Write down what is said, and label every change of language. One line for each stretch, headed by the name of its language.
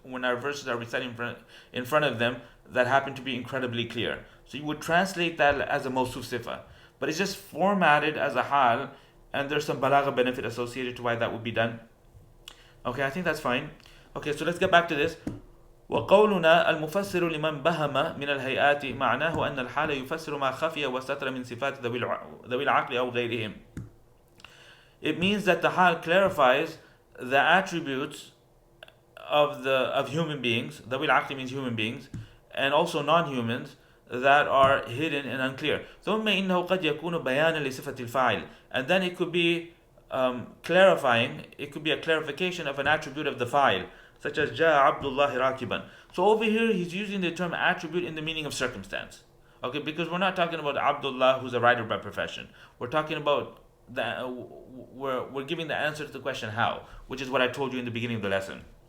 English: When our verses are recited in front of them, that happen to be incredibly clear. So you would translate that as a mawsuf sifa, but it's just formatted as a hal, and there's some balagha benefit associated to why that would be done. Okay, I think that's fine. Okay, so let's get back to this.
Arabic: وقولنا المفسر لمن بهم من الهيئات معناه أن الحال يفسر ما خفي واستتر من صفات ذوي العقل أو غيرهم.
English: It means that the hal clarifies the attributes of human beings.
Arabic: ذوي العقل
English: means human beings, and also non-humans that are hidden and unclear.
Arabic: ثم إنه قد يكون بيانا لصفة الفاعل,
English: and then it could be clarifying. It could be a clarification of an attribute of the fa'il, such as
Arabic: جاء عبد الله راكبا.
English: So over here he's using the term attribute in the meaning of circumstance. Okay, because we're not talking about Abdullah who's a writer by profession. We're talking about we're giving the answer to the question how, which is what I told you in the beginning of the lesson.